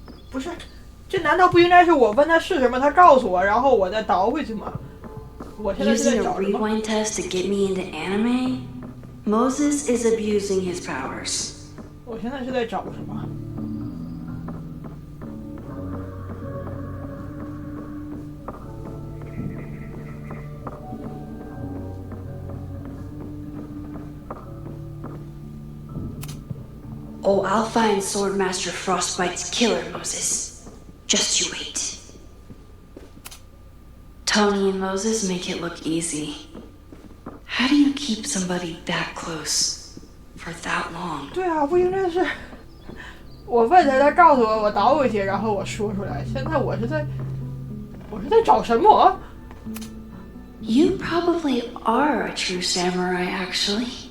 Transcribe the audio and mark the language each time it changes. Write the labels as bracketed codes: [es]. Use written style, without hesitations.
[zh] 不是，这难道不应该是我问他是什么，他告诉我，然后我再倒回去吗？我现在是在 [en] Using a [zh] 找什么？ [en] rewind test to get me into anime? Moses is abusing his powers. [zh] 我现在是在找什么？ [en] Oh, I'll find Swordmaster Frostbite's killer, Moses. Just you wait. Tony and Moses make it look easy. How do you keep somebody that close for that long? [zh] 对啊，不应该是我问他，他告诉我，我倒回去，然后我说出来。现在我是在找什么？ [en] You probably are a true samurai, actually.